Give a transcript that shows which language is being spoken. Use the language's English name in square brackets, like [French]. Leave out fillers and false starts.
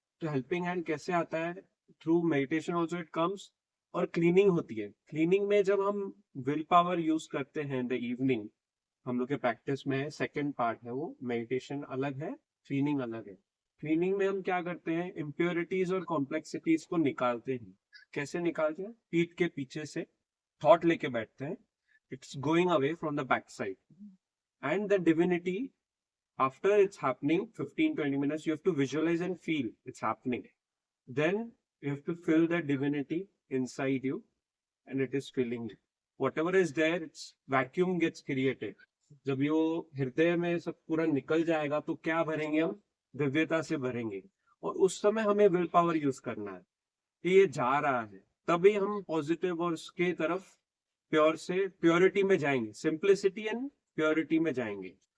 [Hindi] तो helping hand कैसे आता है? [English] Through meditation also it comes. [Hindi] और क्लीनिंग होती है। क्लीनिंग में जब हम विल पावर यूज करते हैं [English] in the evening, [Hindi] हम लोग के प्रैक्टिस में सेकंड पार्ट है वो, मेडिटेशन अलग है, क्लीनिंग अलग है। क्लीनिंग में हम क्या करते हैं? इम्प्योरिटीज और कॉम्प्लेक्सिटीज को निकालते हैं। कैसे निकालते हैं? पीठ के पीछे से थॉट लेके बैठते हैं, [English] it's going away from the backside, and the divinity, after it's happening 15-20 minutes, you have to visualize and feel it's happening. Then you have to feel the divinity inside you and it is filling you. Whatever is there, it's vacuum gets created. [Hindi] जब ये हृदय में सब पूरा निकल जाएगा तो क्या भरेंगे हम? दिव्यता से भरेंगे। और उस समय हमें विल पावर यूज करना है कि ये जा रहा है, तभी हम पॉजिटिव और उसके तरफ प्योर से प्योरिटी में जाएंगे, [English] simplicity and purity [Hindi] में जाएंगे।